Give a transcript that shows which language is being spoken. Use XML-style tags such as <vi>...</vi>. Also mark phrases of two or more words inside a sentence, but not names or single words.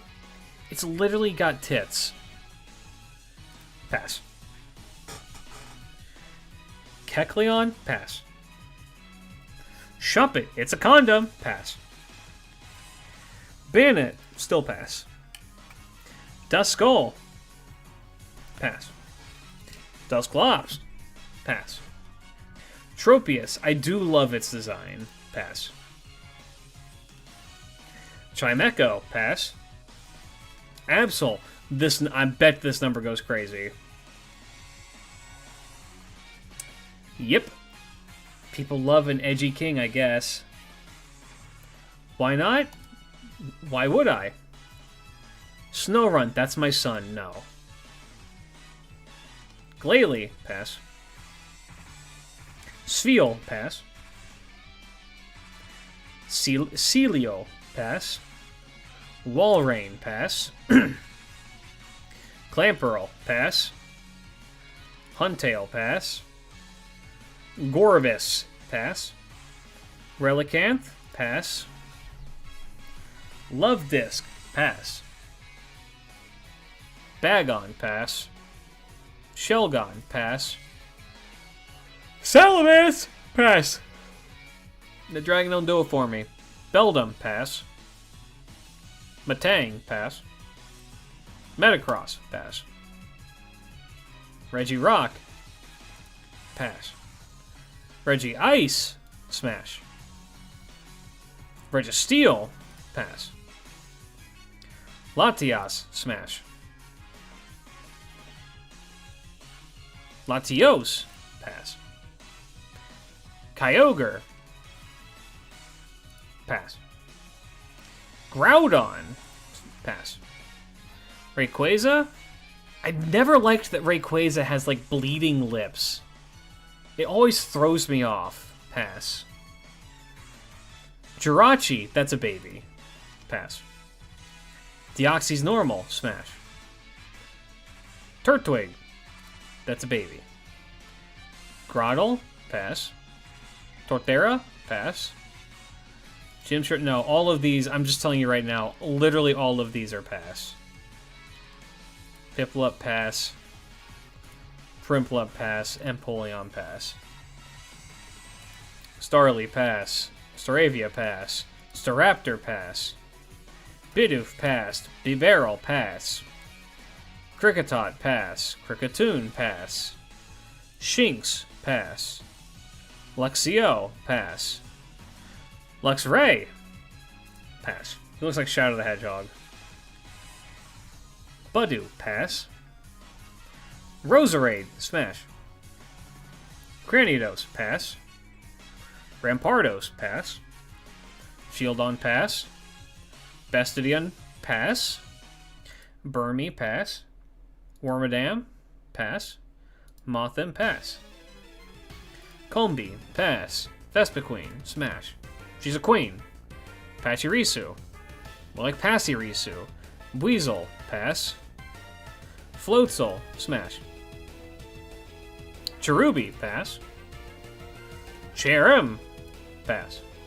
<en>It's literally got tits. Pass. Kecleon? Pass. Shumpet, it's a condom. Pass. Bannet, still pass. Duskull. Pass. Dusclops. Pass. Tropius, I do love its design. Pass. Chimecho, pass. Absol, I bet this number goes crazy. Yep. People love an edgy king, I guess. Why not? Why would I? Snowrunt, that's my son, no. Glalie, pass. Sfeel, pass. Celio, pass. Walrein, pass. Clamperl, pass. Huntail, pass. Gorvis, pass. Relicanth, pass. Love Disc, pass. Bagon, pass. Shelgon, pass. Salamence, pass. The dragon don't do it for me. Beldum, pass. Matang, pass. Metacross, pass. Regirock, pass. Regice, smash. Registeel, pass. Latias, smash. Latios, pass. Kyogre, pass. Groudon, pass. Rayquaza? I never liked that Rayquaza has, like, bleeding lips. It always throws me off. Pass. Jirachi, that's a baby. Pass. Deoxys normal, smash. Turtwig, that's a baby. Grotle, pass. Torterra, pass. Gymshirt, no, all of these, I'm just telling you right now, literally all of these are pass. Piplup, pass. Primplup, pass. Empoleon, pass. Starly, pass. Staravia, pass. Staraptor, pass. Bidoof, pass. Bibarel, pass. Kricketot, pass. Kricketune, pass. Shinx, pass. Luxio, pass. Luxray, pass. He looks like Shadow the Hedgehog. Budew, pass. Roserade, smash. Cranidos, pass. Rampardos, pass. Shieldon, pass. Bastidion, pass. Burmy, pass. Wormadam, pass. Mothim, pass. Combi, pass. Vespiquen, smash. She's a queen. Pachirisu. More like Passirisu. Weasel, pass. Floatzel, smash. Cherubi, pass. Cherim, pass.</en>